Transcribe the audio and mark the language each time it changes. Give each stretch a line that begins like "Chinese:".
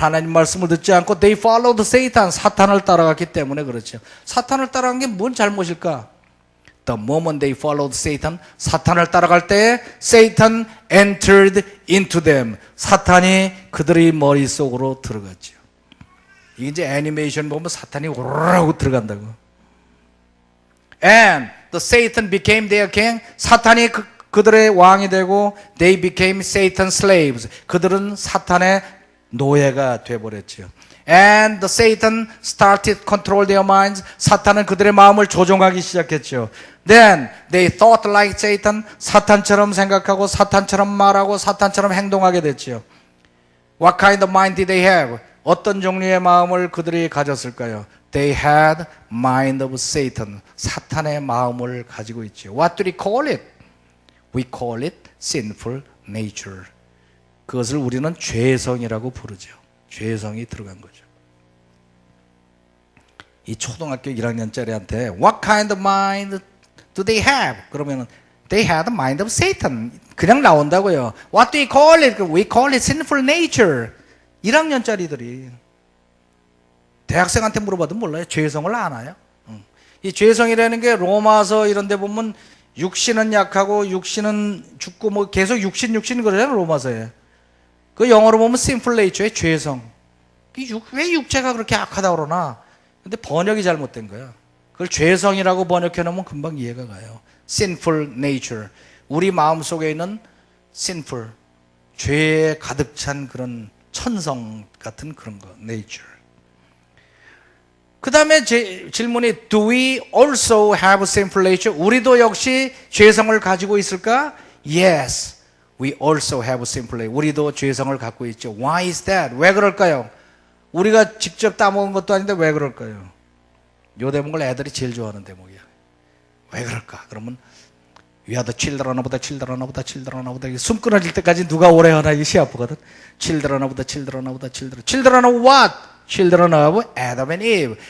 Korean: 하나님 말씀을 듣지 않고
English: they followed Satan.
Korean: 사탄을 따라갔기 때문에 그렇죠. 사탄을 따라간 게 뭔 잘못일까?
English: The moment they followed Satan,
Korean: 사탄을 따라갈 때
English: Satan entered into them.
Korean: 사탄이 그들의 머릿속으로 들어갔죠. 이게 이제 애니메이션 보면 사탄이 오르르 들어간다고.
English: And the Satan became their king.
Korean: 사탄이 그들의 왕이 되고
English: they became Satan's slaves.
Korean: 그들은 사탄의 노예가 되어버렸죠.
English: And the Satan started control their minds.
Korean: 사탄은 그들의 마음을 조종하기 시작했죠.
English: Then they thought like Satan.
Korean: 사탄처럼 생각하고 사탄처럼 말하고 사탄처럼 행동하게 됐죠.
English: What kind of mind did they have?
Korean: 어떤 종류의 마음을 그들이 가졌을까요?
English: They had mind of Satan.
Korean: 사탄의 마음을 가지고 있죠.
English: What do we call it? We call it sinful nature.
Korean: 그것을 우리는 죄성이라고 부르죠. 죄성이 들어간 거죠. 이 초등학교 1학년짜리한테
English: What kind of mind do they have?
Korean: 그러면은
English: they had the mind of Satan.
Korean: 그냥 나온다고요.
English: What do we call it? We call it sinful nature.
Korean: 1학년짜리들이 대학생한테 물어봐도 몰라요. 죄성을 아나요? 이 죄성이라는 게 로마서 이런 데 보면 육신은 약하고 육신은 죽고 뭐 계속 육신 그러잖아요. 로마서에. 그 영어로 보면 sinful nature의 죄성. 왜 육체가 그렇게 악하다 그러나? 근데 번역이 잘못된 거야. 그걸 죄성이라고 번역해 놓으면 금방 이해가 가요.
English: sinful nature.
Korean: 우리 마음속에 있는 sinful. 죄에 가득 찬 그런 천성 같은 그런 거.
English: nature.
Korean: 그 다음에 질문이
English: Do we also have sinful nature?
Korean: 우리도 역시 죄성을 가지고 있을까?
English: Yes, we also have sinful nature.
Korean: 우리도 죄성을 갖고 있죠.
English: Why is that?
Korean: 왜 그럴까요? 우리가 직접 따먹은 것도 아닌데 왜 그럴까요? 요 대목을 애들이 제일 좋아하는 대목이야. 왜 그럴까?
English: 그러면 We are the children of the children of the children of the
Korean: 숨 끊어질 때까지 누가 오래 하나 이게 시아프거든.
English: Children of the children of the children. Children of what? Children of Adam and Eve.